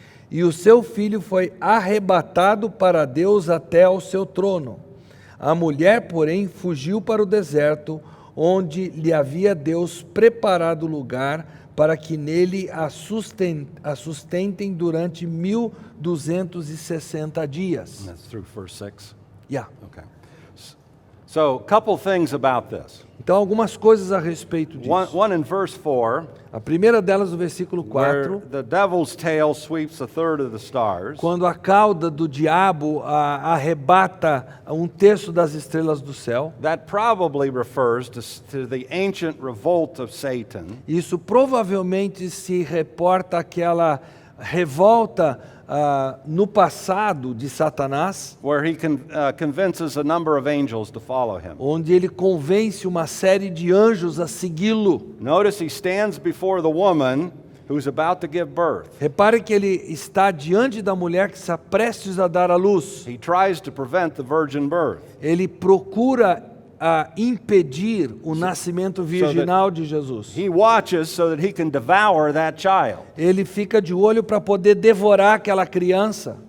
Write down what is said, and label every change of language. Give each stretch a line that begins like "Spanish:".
Portuguese: E o seu filho foi arrebatado para Deus até ao seu trono. A mulher, porém, fugiu para o deserto, onde lhe havia Deus preparado lugar para que nele a sustentem durante 1260 dias.
English: That's through verse 6. Yeah. Okay. So, a couple things about this.
Portuguese: Então, algumas coisas a respeito disso.
English: One in verse 4,
Portuguese: A primeira delas, no versículo
English: where
Portuguese: 4,
English: the devil's tail sweeps a third of the stars.
Portuguese: quando a cauda do diabo arrebata um terço das estrelas do céu.
English: That probably refers to the ancient revolt of Satan,
Portuguese: Isso provavelmente se reporta àquela revolta no passado de Satanás,
English: where he convinces a number of angels to follow him.
Portuguese: onde ele convence uma série de anjos a segui-lo.
English: Notice he stands before the woman who's about to give birth.
Portuguese: Repare que ele está diante da mulher que está prestes a dar à luz.
English: He tries to prevent the virgin birth.
Portuguese: Ele procura impedir o nascimento virginal de Jesus.
English: He watches so that he can devour that child.
Portuguese: Ele fica de olho para poder devorar aquela criança.